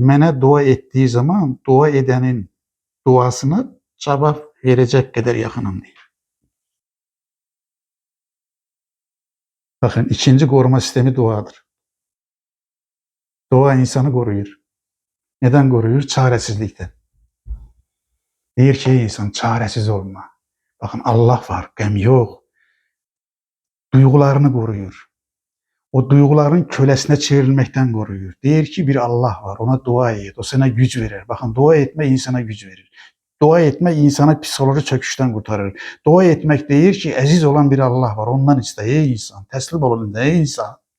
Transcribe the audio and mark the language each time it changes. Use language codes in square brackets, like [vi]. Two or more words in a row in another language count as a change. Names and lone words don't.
[az] Mənə dua etdiyi zaman dua edənin duasını cavab verəcək qədər yaxınam deyir. Baxın, ikinci qoruma sistemi duadır. [tr] Dua insanı koruyur. Neden koruyur? Çaresizlikten. [az] Deyir ki ey insan [tr] çaresiz olma. Bakın Allah var, gəm yok. Duygularını koruyur. O duyguların kölesine çevrilmekten koruyur. [az] Deyir ki [tr] bir Allah var, ona dua et, o sana güç verir. Bakın dua etme insana güç verir. Dua etmek insana psikoloji çöküşten kurtarır. Dua etmek [az] deyir ki əziz olan [tr] bir Allah var, ondan iste ey insan, [az] təslim olun ey insan.